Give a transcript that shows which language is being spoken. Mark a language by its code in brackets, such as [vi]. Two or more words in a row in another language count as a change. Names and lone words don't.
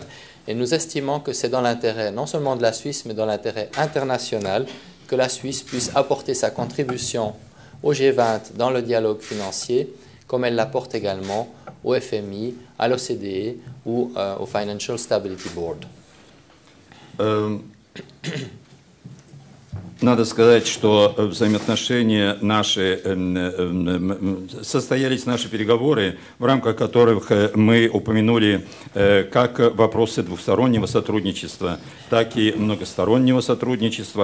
[fr] Et nous estimons que c'est dans l'intérêt non seulement de la Suisse, mais dans l'intérêt international que la Suisse puisse apporter sa contribution au G20 dans le dialogue financier, comme elle l'apporte également au FMI, à l'OCDE ou au Financial Stability Board. [ru] Надо сказать, что взаимоотношения наши, состоялись наши переговоры, в рамках которых мы упомянули как вопросы двухстороннего сотрудничества, так и многостороннего сотрудничества.